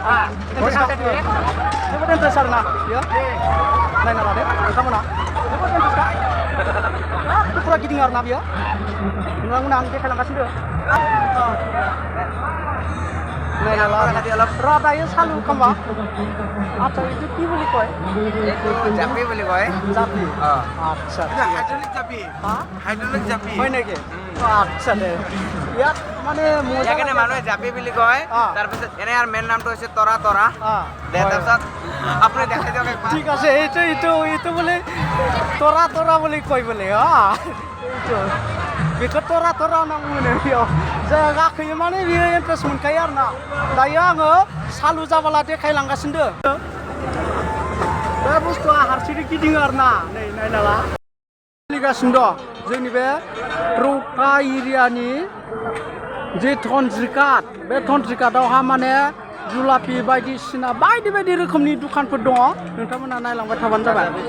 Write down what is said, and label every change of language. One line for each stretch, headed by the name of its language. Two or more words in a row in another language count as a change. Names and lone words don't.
Bodo: जोबोद इन्ट्रेस्ट आरोना बेयो नायना लादो नोंथांमोना जोबोद इन्ट्रेस्टखा पुरा गिदिङो आरोना बेयो नोंथांमोना आं देखायलांगासिनो नायनाला दायो सालु खालामबा
Assamese: আচ্ছা এটা কি বলি কয় জাপি বুলি কয় জাপি আচ্ছা হাইড্রোলিক জাপি হাইড্রোলিক জাপি হয় নাকি আচ্ছা দে ইয়াত মানে এখানে মানুহে জাপি বুলি কয় তাৰপিছত এনে আৰু মেইন নামটো হৈছে তৰা তৰা তাৰপিছত আপুনি দেখাই দিয়ক একবাৰ ঠিক আছে এইটো বলে তৰা তৰা বুলি কয় বলে এইটো
Bodo: बेखौ तरा तरा होनना बुङो बेयाव जों गाखोयो माने बेयो इन्ट्रेस्ट मोनखायो आरोना दायो आङो सालु जाबाला देखायलांगासिनो बे बुस्थुआ हारसिङै गिदिङो आरोना नै नायनाला सोलिगासिनो दं जोंनि बे रौता एरियानि जे थनज्रिकाट बे थनज्रिकाटआवहा माने जुलापि बायदिसिना बायदि रोखोमनि दखानफोर दङ नोंथांमोना नायलांबाय थाबानो जाबाय